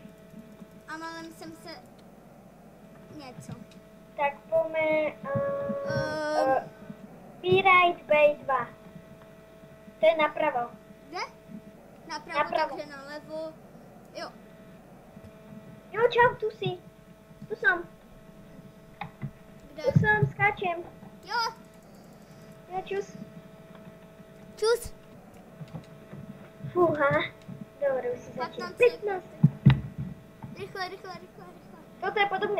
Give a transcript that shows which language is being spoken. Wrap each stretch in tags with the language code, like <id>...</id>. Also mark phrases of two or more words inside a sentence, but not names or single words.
<cs>A malem jsem se... Něco.</cs> <sk>Tak poďme... Pirate Bay 2. To je napravo. Kde? Napravo, Napravo.</sk> <cs>takže nalevo. Jo. Jo, čau,</cs> <sk>tu si. Tu som. Kde? Tu som, skáčem.</sk> <cs>Jo.</cs> <sk>Ja čus. Čus. Fúha. Dobre, už si začal. 15 15.</sk> <cs>Rychle.</cs> <sk>Toto je podobné</sk>